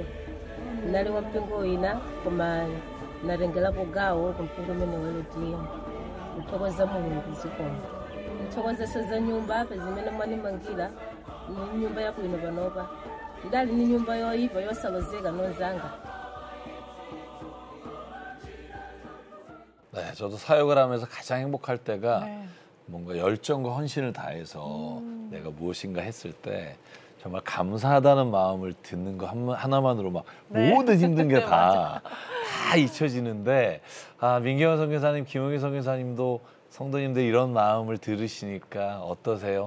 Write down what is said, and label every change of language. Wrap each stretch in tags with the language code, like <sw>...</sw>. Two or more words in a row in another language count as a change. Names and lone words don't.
<ny>Ndinali wa mpingo wina koma natengerapo gawo ku mpingo umene wa LDM. Ndikuthokoza mulungu zikomo. Ndikuthokoza za nyumba pa zimene mwanimangira ni nyumba yabwino panopa. Ndali ni nyumba yoyipa yosalozeka nozanga.</ny> <ko>네, 저도 사역을 하면서 가장 행복할 때가 뭔가 열정과 헌신을 다해서 내가 무엇인가 했을 때 정말 감사하다는 마음을 듣는 거 하나만으로 막 모든 힘든 게 다 잊혀지는데 민경화 선교사님, 김용희 선교사님도 성도님들 이런 마음을 들으시니까 어떠세요?</ko>